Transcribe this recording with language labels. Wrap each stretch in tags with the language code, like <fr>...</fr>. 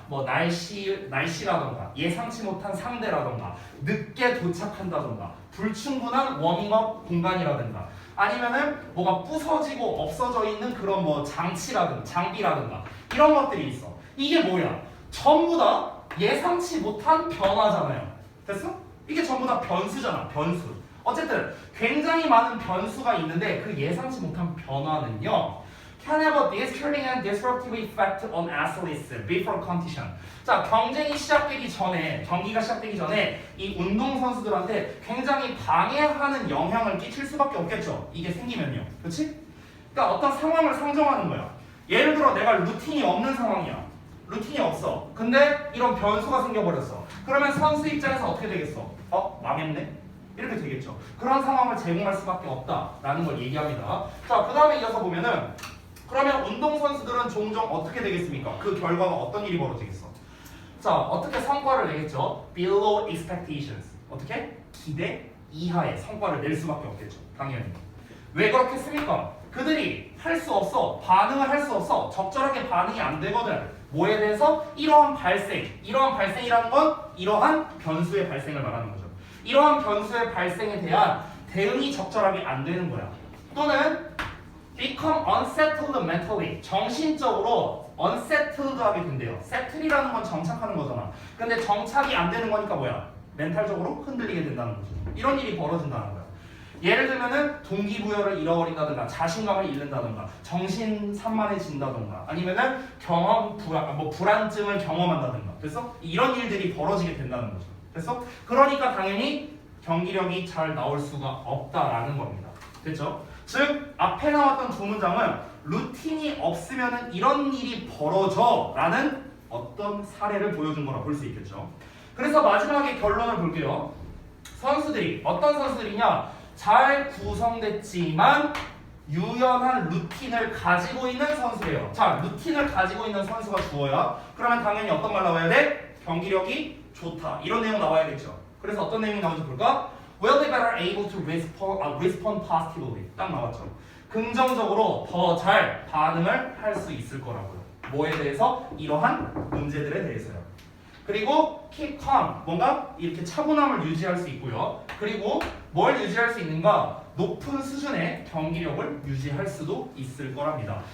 <ko>뭐 날씨라던가 예상치 못한 상대라던가 늦게 도착한다던가 불충분한 워밍업 공간이라든가 아니면은 뭐가 부서지고 없어져 있는 그런 뭐 장치라든가 장비라든가 이런 것들이 있어. 이게 뭐야? 전부 다 예상치 못한 변화잖아요. 됐어? 이게 전부 다 변수잖아. 변수. 어쨌든 굉장히 많은 변수가 있는데 그 예상치 못한 변화는요.</ko> <en>Can have a disturbing and disruptive effect on athletes before competition.</en> <ko>자, 경기가 시작되기 전에 이 운동선수들한테 굉장히 방해하는 영향을 끼칠 수밖에 없겠죠. 이게 생기면요. 그렇지? 그러니까 어떤 상황을 상정하는 거야. 예를 들어 내가 루틴이 없는 상황이야. 루틴이 없어. 근데 이런 변수가 생겨버렸어. 그러면 선수 입장에서 어떻게 되겠어? 망했네? 이렇게 되겠죠. 그런 상황을 제공할 수밖에 없다라는 걸 얘기합니다. 자, 그 다음에 이어서 보면은 그러면 운동선수들은 종종 어떻게 되겠습니까? 그 결과가 어떤 일이 벌어지겠어? 자, 어떻게 성과를 내겠죠?</ko> <en>Below expectations.</en> <ko>어떻게? 기대 이하의 성과를 낼 수밖에 없겠죠. 당연히. 왜 그렇겠습니까? 그들이 할 수 없어. 반응을 할 수 없어. 적절하게 반응이 안 되거든. 뭐에 대해서? 이러한 발생이라는 건 이러한 변수의 발생을 말하는 거죠. 이러한 변수의 발생에 대한 대응이 적절하게 안 되는 거야. 또는</ko> <en>become unsettled mentally.</en> <ko>정신적으로 unsettled하게 된대요. settle이라는 건 정착하는 거잖아. 근데 정착이 안 되는 거니까 뭐야? 멘탈적으로 흔들리게 된다는 거죠. 이런 일이 벌어진다는 거야. 예를 들면은 동기부여를 잃어버린다든가 자신감을 잃는다든가 정신산만해진다든가 아니면은 불안증을 경험한다든가. 그래서 이런 일들이 벌어지게 된다는 거죠. 그래서 그러니까 당연히 경기력이 잘 나올 수가 없다라는 겁니다. 됐죠? 즉 앞에 나왔던 두 문장은 루틴이 없으면은 이런 일이 벌어져라는 어떤 사례를 보여준 거라 볼 수 있겠죠. 그래서 마지막에 결론을 볼게요. 선수들이 어떤 선수들이냐? 잘 구성됐지만 유연한 루틴을 가지고 있는 선수예요. 자, 루틴을 가지고 있는 선수가 주어야 그러면 당연히 어떤 말 나와야 돼? 경기력이 좋다. 이런 내용 나와야겠죠. 그래서 어떤 내용이 나오는지 볼까?</ko> <en>Will they better able to respond positively?</en> <ko>딱 나왔죠. 긍정적으로 더 잘 반응을 할 수 있을 거라고요. 뭐에 대해서? 이러한 문제들에 대해서요. 그리고</ko> <en>keep calm,</en> <ko>뭔가 이렇게 차분함을 유지할 수 있고요. 그리고 뭘 유지할 수 있는가? 높은 수준의 경기력을 유지할 수도 있을 거랍니다.</ko>